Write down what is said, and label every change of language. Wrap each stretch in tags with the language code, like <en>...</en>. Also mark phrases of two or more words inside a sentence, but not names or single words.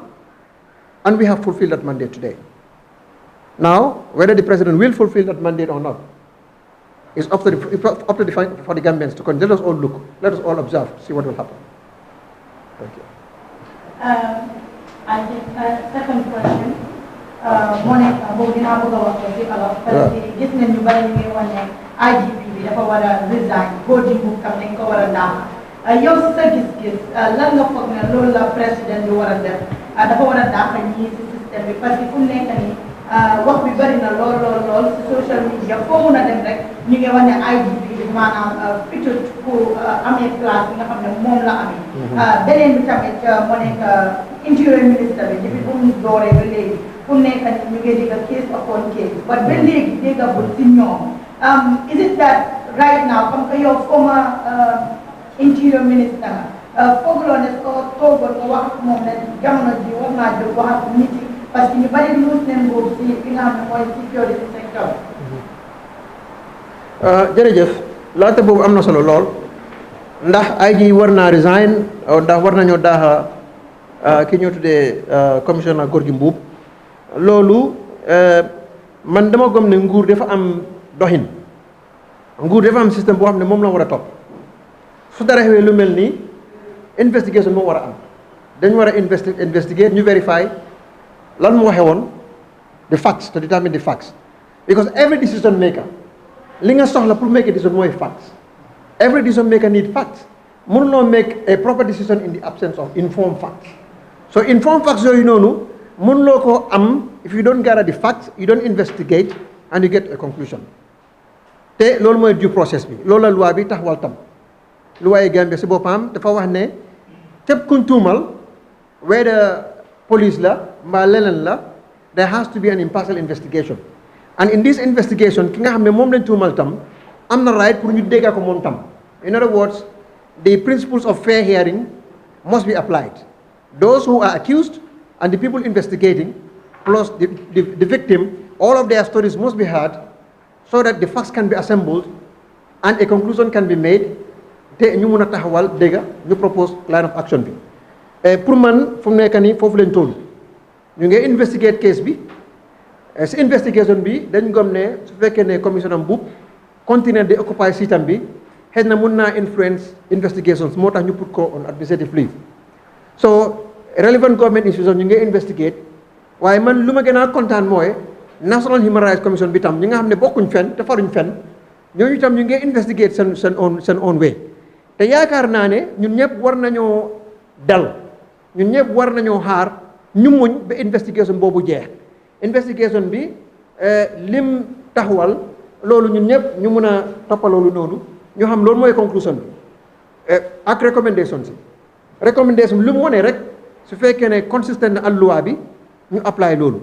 <en>And we have fulfilled that mandate today. Now, whether the President will fulfill that mandate or not, is up to for the Gambians to come. Let us all look, let us all observe, see what will happen. Thank you. I think second question. Monica,</en> <wo>boobu dinaa bëgg a wax ko ci olof</wo> <fr>parce que</fr> <wo>gis nañ ñu bari ñu ngi wax ne IGP bi dafa war a resign voting bu kam dañ ko war a daax yow si sa gis-gis lan nga foog ne loolu la président bi war a def dafa war a daax ñii si système bi</wo> <fr>parce que</fr> <wo>fu mu nekk nii wax bi bari na lool si</wo> <en>social media</en> <wo>foo mun a dem rek ñu ngi wax ne IGP bi maanaam plutôt ku amee place bi nga xam ne moom la amee beneen bi tamit moo nekk interior ministre bi depuis bu mu dooree ba léegi fu mu nekk nii ñu ngi dégg</wo> <en>case upon case but</en> <wo>ba léegi déggagul si ñoom</wo> <en>is it that right now</en> <fr>comme que</fr> <wo>yow former interior ministre nga fooguloo ne soo toogoon nga wax ak moom ne jamono ji war naa jóg wax ak nit yi</wo> <fr>parce que</fr> <wo>ñu bari luus neen boobu si li nga xam ne mooy</wo> <en>security sector</en> <wo>jërëjëf laata boobu am na solo lool ndax IG war naa resign ndax war nañoo daaxa ki ñoo tuddee commissioner Gorgui Mboup loolu man dama gëm ne nguur dafa am doxin nguur dafa am système boo xam ne moom la war a topp su dara xewee lu mel nii investigation moo war a am dañu war a investigate ñu verify lan moo xewoon</wo> <en>the facts to determine the facts because every decision maker</en> <wo>li nga soxla pour</wo> <en>make a decision</en> <wo>mooy</wo> <en>facts every decision maker need facts</en> <wo>mënuloo</wo> <en>make a proper decision in the absence of informed facts</en> <wo>so informed facts yooyu noonu mënuloo ko am</wo> <en>if you don't gather the facts you don't investigate and you get a conclusion</en> <wo>te loolu mooy</wo> <en>due process</en> <wo>bi loolu la loi bi taxawal tam loi Gambie si boppam dafa wax ne képp kuñ tuumal</wo> <en>whether police</en> <wo>la mbaa leneen la</wo> <en>there has to be an impartial investigation and in this investigation</en> <wo>ki nga xam ne moom lañ tuumal tam am na</wo> <en>right</en> <wo>pour ñu dégga ko moom tam</wo> <en>in other words the principles of fair hearing must be applied those who are accused and the people investigating plus the victim all of their stories must be heard so that the facts can be assembled and a conclusion can be made</en> <wo>te ñu mun a taxawal dégga ñu propose</wo> <en>line of action</en> <wo>bi pour man fu mu nekk nii foofu lañ toll ñu ngi investigate case bi si investigation bi dañ gëm ne su fekkee ne commissioner Mboup continuer di occupy siitam bi xëy na mun naa influence investigations moo tax ñu put ko</wo> <en>on administrative leave</en> <wo>so</wo> <en>relevant government institution</en> <wo>ñu ngi investigate waaye man lu ma gën a kontaan mooy National Human Rights Commission bi tam ñi nga xam ne bokkuñ fenn te faruñ fenn ñooñu tam ñu ngi investigate seen</wo> <en>own way</en> <wo>te yaakaar naa ne ñun ñëpp war nañoo dal ñun ñëpp war nañoo xaar ñu muñ ba investigation boobu jeex investigation bi lim taxawal loolu ñun ñëpp ñu mun a toppal loolu noonu ñu xam loolu mooy conclusion bi ak recommendation si recommendation lu mu wone rek su fekkee ne consistent na ak loi bi ñu apply loolu.</wo>